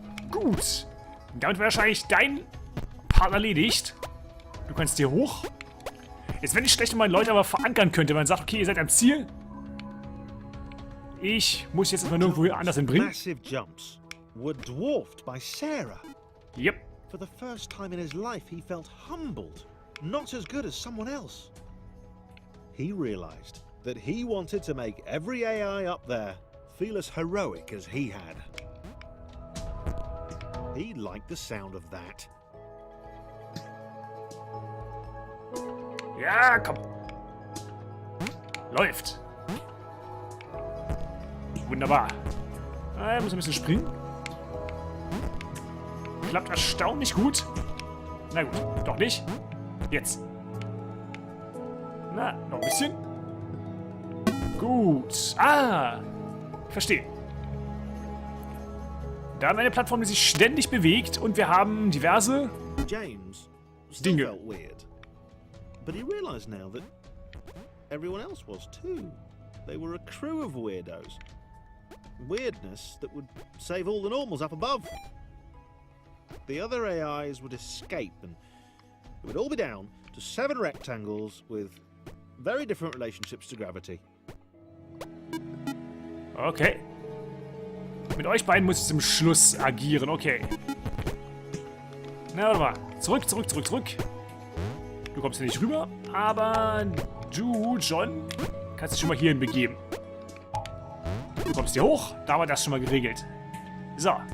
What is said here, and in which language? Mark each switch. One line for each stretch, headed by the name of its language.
German: Gut. Damit wäre wahrscheinlich dein Part erledigt. Du kannst hier hoch. Jetzt wäre nicht schlecht, wenn man Leute aber verankern könnte. Wenn man sagt, okay, ihr seid am Ziel. Ich muss jetzt mal nirgendwo anders hinbringen.
English: Massive jumps were dwarfed by Sarah. Yep. For the first time in his life, he felt humbled, not as good as someone else. He realized that he wanted to make every AI up there feel as heroic as he had. He liked the sound of that.
German: Ja, komm. Läuft. Wunderbar. Muss ein bisschen springen. Klappt erstaunlich gut. Na gut, doch nicht. Jetzt. Na, noch ein bisschen. Gut. Ah, ich verstehe. Da haben wir eine Plattform, die sich ständig bewegt und wir haben diverse
English: James still
German: Dinge.
English: felt weird, but he realized now that everyone else was too. They were a crew of weirdos. Weirdness that would save all the normals up above. The other AIs would escape and it would all be down to 7 rectangles with very different relationships to gravity. Okay.
German: Mit euch beiden muss ich zum Schluss agieren. Okay. Na, warte mal. Zurück, zurück, zurück, zurück. Du kommst hier nicht rüber. Aber du, John, kannst dich schon mal hierhin begeben. Du kommst hier hoch. Da war das schon mal geregelt. So.